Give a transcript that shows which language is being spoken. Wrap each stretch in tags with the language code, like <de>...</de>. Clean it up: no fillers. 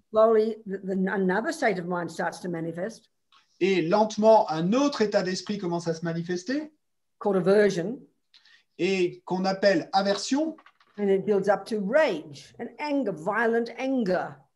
<en>Slowly, another state of mind starts to manifest.</en> <fr>Et lentement, un autre état d'esprit commence à se manifester.</fr> <en>Called aversion.</en> <fr>Et qu'on appelle aversion.</fr> <en>And it builds up to rage and anger, violent anger.</en>